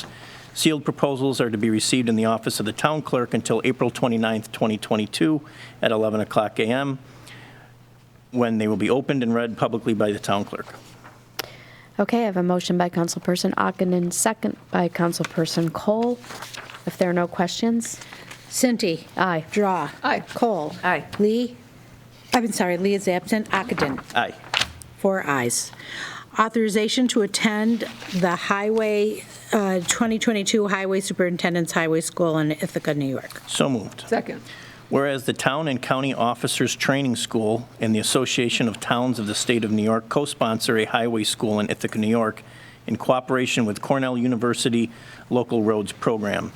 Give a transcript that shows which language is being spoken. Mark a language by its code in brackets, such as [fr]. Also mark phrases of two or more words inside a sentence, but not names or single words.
[en] Sealed proposals are to be received in the office of the Town Clerk until April 29th, 2022 at 11 o'clock a.m., when they will be opened and read publicly by the Town Clerk. Okay, I have a motion by Councilperson Ockenden, second by Councilperson Kohl. If there are no questions. Cinti. Aye. Drawe. Aye. Kohl. Aye. Lee. Lee is absent. Ockenden. Aye. 4 ayes. Authorization to attend the Highway 2022 Highway Superintendent's Highway School in Ithaca, New York. So moved. Second. Whereas the Town and County Officers Training School and the Association of Towns of the State of New York co-sponsor a highway school in Ithaca, New York, in cooperation with Cornell University Local Roads Program.